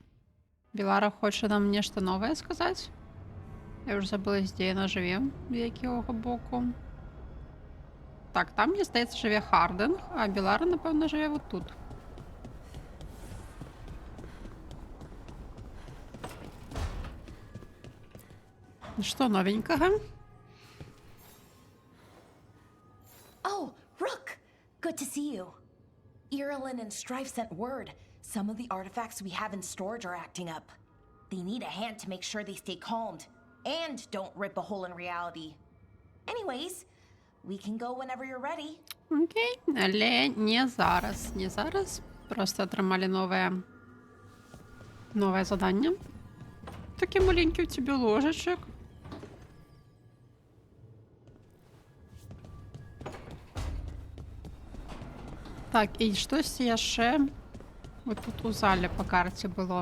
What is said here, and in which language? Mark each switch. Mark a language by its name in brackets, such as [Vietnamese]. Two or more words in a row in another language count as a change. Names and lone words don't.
[Belarusian] Белара хоча нам нешта новае сказаць. Я уже забыла, дзе яна жыве, з якога боку. Так, там, мне здаецца, жыве Хардинг, а Белара, напэўна, жыве вот тут. Што новенькага? [English] Oh, Rook! Good to see you. Irilyn and Strife sent word. Some of the artifacts we have in storage are acting up. They need a hand to make sure they stay calmed. And don't rip a hole in reality. Anyways, we can go whenever you're ready. [Belarusian] Окей, але не зараз. Не зараз. Просто атрымалі новае заданне. Такі маленькі ў цябе ложачак. Так, і штосьці яшчэ вот тут у зале па карце было.